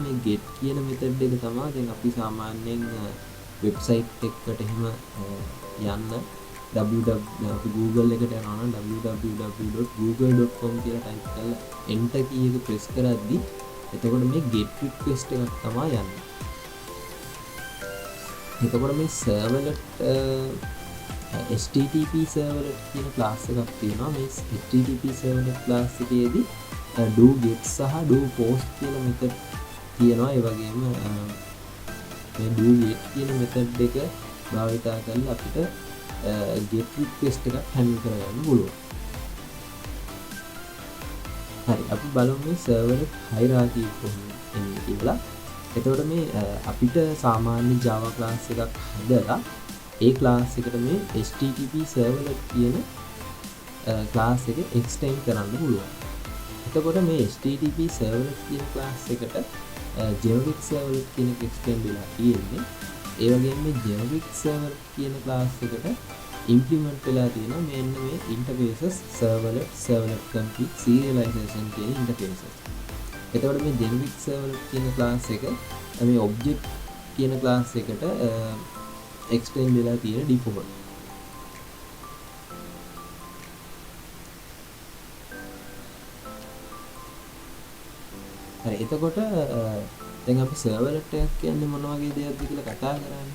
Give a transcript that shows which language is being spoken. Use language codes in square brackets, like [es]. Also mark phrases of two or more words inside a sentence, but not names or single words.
[si] මේ get කියන method එක තමයි දැන් අපි සාමාන්‍යයෙන් website එකකට එහෙම යන්න අපි Google එකට යනවා නම් www.google.com කියලා type කරලා [en] enter key [si] එක press කරද්දී එතකොට මේ [en] get request [si] එකක් තමයි යන්නේ. එතකොට මේ [en] servlet HTTP servlet [si] කියන class එකක් තියෙනවා. මේ [en] HTTP servlet class [si] එකේදී [en] do get [si] සහ [en] do post [si] කියලා method තියෙනවා. ඒ වගේම මේ [en] do get [si] කියන method එක භාවිත කරලා අපිට [en] get request [si] එකක් handle කරගන්න පුළුවන්. හරි, අපි බලමු මේ [en] servlet hierarchy [si] කොහොමද එන්නේ කියලා. එතකොට මේ අපිට සාමාන්‍ය [en] Java class [si] එකක් හදලා ඒ class එකට මේ [en] HTTP servlet [si] කියන class එක extend කරන්න පුළුවන්. එතකොට මේ [en] HTTP servlet [si] කියන class එකට [en] generic servlet [si] කියන එක extend වෙලා තියෙන්නේ. ඒ වගේම මේ [en] generic servlet [si] කියන class එකට implement වෙලා තියෙනවා මෙන්න මේ [en] interfaces servlet complete serialization [si] කියන interfaces. එතකොට මේ [en] generic servlet [si] කියන class එක මේ object කියන class එකට extend වෙලා තියෙන default. හරි, එතකොට දැන් අපි servlet එකක් කියන්නේ මොන වගේ දෙයක්ද කියලා කතා කරන්නේ.